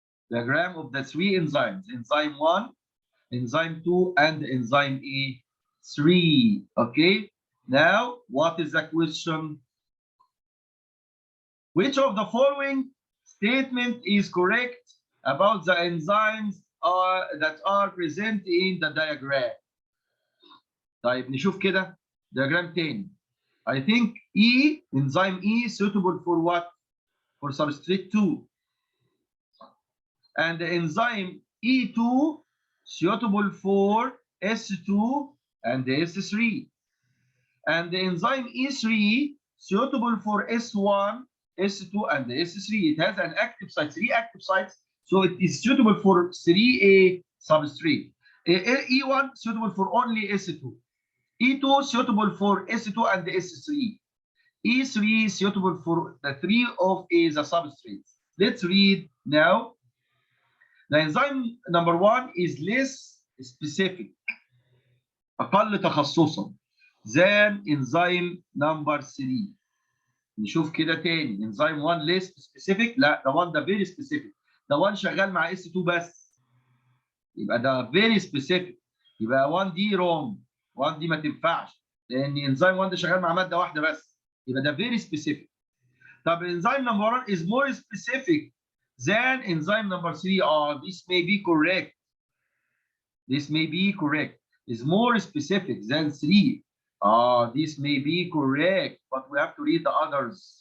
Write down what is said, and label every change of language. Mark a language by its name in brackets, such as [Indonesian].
[English] Diagram of the 3 enzymes, enzyme 1, enzyme 2, and enzyme A3. Okay, now what is the question? Which of the following statement is correct about the enzymes that are present in the diagram? [Arabic] طيب نشوف كده diagram تاني. [English] I think enzyme E suitable for what? For substrate 2. And the enzyme E2 suitable for S2 and S3. And the enzyme E3 suitable for S1, S2, and S3. It has an active site, 3 active sites, so it is suitable for 3A substrate. E1 suitable for only S2. E2 suitable for S2 and S3. E3 suitable for the 3 of A, the substrates. Let's read now. The enzyme number 1 is less specific, [Arabic] أقل تخصصا [English] than enzyme number 3. [Arabic] نشوف كده تاني. [English] enzyme 1 less specific، [Arabic] لا ده 1 ده [English] very specific، [Arabic] ده 1 شغال مع S2 بس، يبقى ده very specific، يبقى 1 دي wrong، 1 دي ما تنفعش لأن enzyme 1 ده شغال مع مادة واحدة بس، يبقى ده very specific. طب [English] enzyme number 1 is more specific than enzyme number 3. This may be correct. This may be correct. Is more specific than 3. This may be correct, but we have to read the others.